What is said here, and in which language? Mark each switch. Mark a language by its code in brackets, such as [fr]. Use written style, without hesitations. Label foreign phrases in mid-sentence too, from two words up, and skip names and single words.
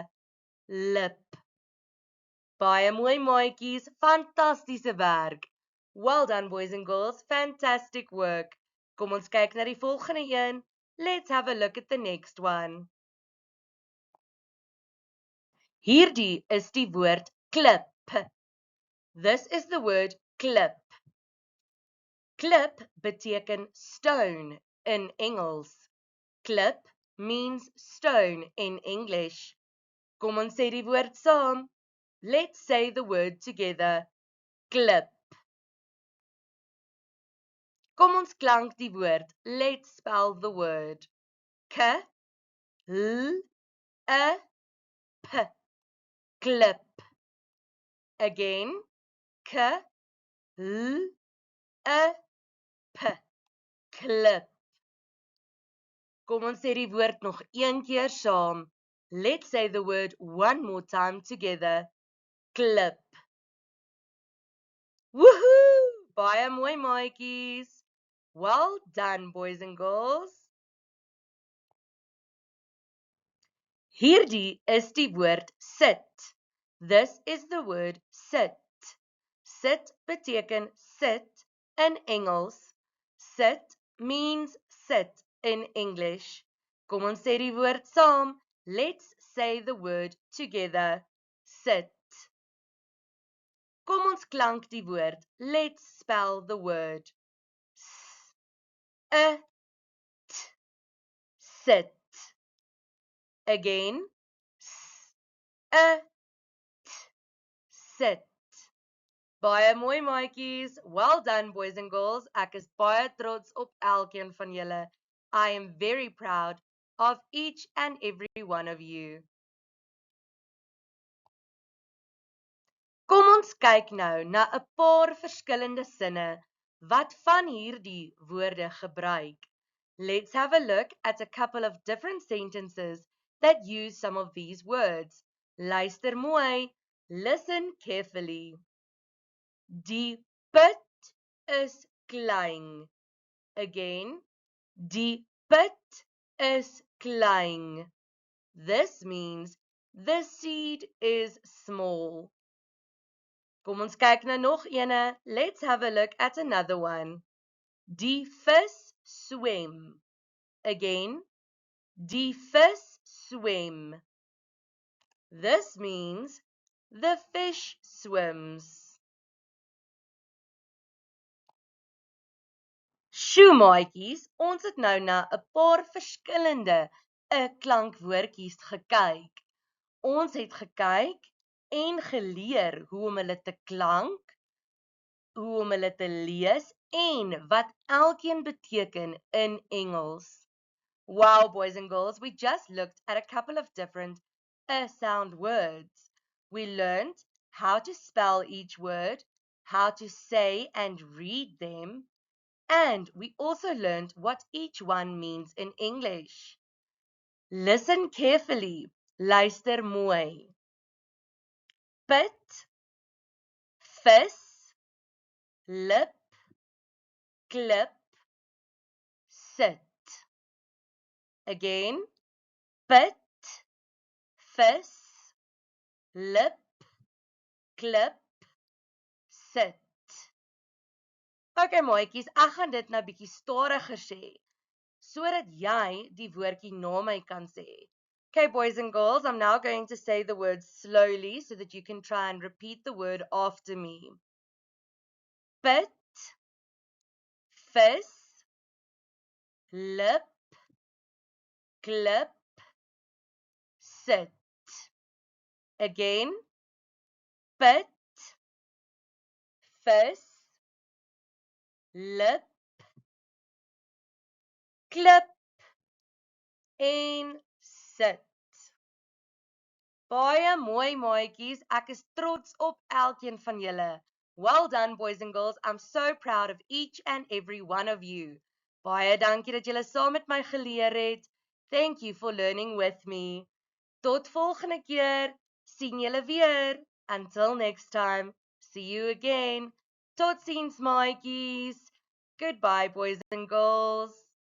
[af] Lip. Baie mooi maatjies. Fantastiese werk. [en] Well done boys and girls. Fantastic work. [af] Kom ons kyk na die volgende een. [en] Let's have a look at the next one. [af] Hierdie is die woord klip. [en] This is the word klip. [af] Klip beteken stone in Engels. [en] Klip means stone in English. [af] Kom ons sê die woord saam. [en] Let's say the word together. [af] Klip. Kom ons klank die woord. [en] Let's spell the word. K, L, A, P. [af] Klip. Again. K, L, A, P. Klip. Kom ons sê die woord nog een keer saam. [en] Let's say the word one more time together. [af] Klip. Woohoo! Baie mooi maatjies. [en] Well done boys and girls. [af] Hierdie is die woord sit. [en] This is the word sit. [af] Sit beteken sit in Engels. [en] Sit means sit in English. [af] Kom ons sê die woord saam. [en] Let's say the word together. [af] Sit. Kom ons klank die woord. [en] Let's spell the word. S-I-T. [af] Sit. Again. S-I-T. Sit. Baie mooi maatjies. [en] Well done, boys and girls. [af] Ek is baie trots op elkeen van julle. [en] I am very proud of each and every one of you. [af] Kom ons kyk nou na 'n paar verskillende sinne wat van hierdie woorde gebruik. [en] Let's have a look at a couple of different sentences that use some of these words. [af] Luister mooi. [en] Listen carefully. [af] Die put is klein. Again, die put is klein. [en] This means the seed is small. [af] Kom ons kyk na nog ene. [en] Let's have a look at another one. [af] Die vis swem. Again, die vis swem. [en] This means the fish swims. [af] Sjoemaatjies, ons het nou na 'n paar verskillende klankwoordjies gekyk. Ons het gekyk en geleer hoe om hulle te klank, hoe om hulle te lees en wat elkeen beteken in Engels. [en] Wow, boys and girls, we just looked at a couple of different sound words. We learned how to spell each word, how to say and read them, and we also learned what each one means in English. Listen carefully. [af] Luister mooi. Put, vis, lip, klip, sit. Again, put, vis, lip, klip, sit. Okay, maatjies, ek gaan dit nou bietjie stadiger sê, sodat jy die woordjie na my kan sê. [en] Okay, boys and girls, I'm now going to say the word slowly so that you can try and repeat the word after me. [af] Put, vis, lip, klip, sit. Again, put, vis, lip, klip en sit. Baie mooi maatjies, ek is trots op elkeen van julle. [en] Well done, boys and girls. I'm so proud of each and every one of you. [af] Baie dankie dat julle saam met my geleer het. [en] Thank you for learning with me. [af] Tot volgende keer. Sien julle weer. [en] Until next time. See you again. [af] Totsiens maatjies. [en] Goodbye, boys and girls.